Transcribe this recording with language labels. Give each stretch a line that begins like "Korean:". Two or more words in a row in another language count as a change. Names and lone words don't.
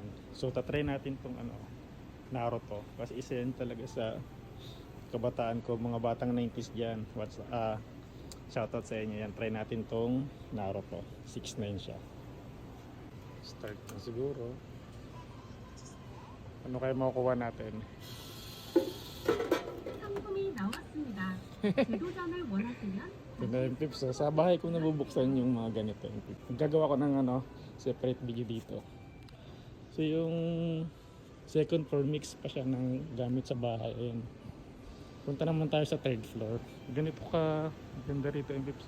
Filipino: So tatry natin tong Naruto. Kasi isa yan talaga sa kabataan ko. Mga batang 90s dyan. Shoutout sa inyo yan. Try natin tong Naruto. 6,900 siya. Start na siguro. Ano kaya makukuha natin?
Korean: 상품이 나왔습니다. 재도전을 원하시면
Filipino: Ito na yung tips. So, sa bahay ko nabubuksan yung mga ganito. Gagawa ko ng
English: separate video
Filipino: dito. So yung
English: second floor
Filipino: mix pa siya ng gamit sa bahay. Ayan. Punta naman tayo sa
English: third floor.
Filipino: Ganito ka ganda rito yung tips.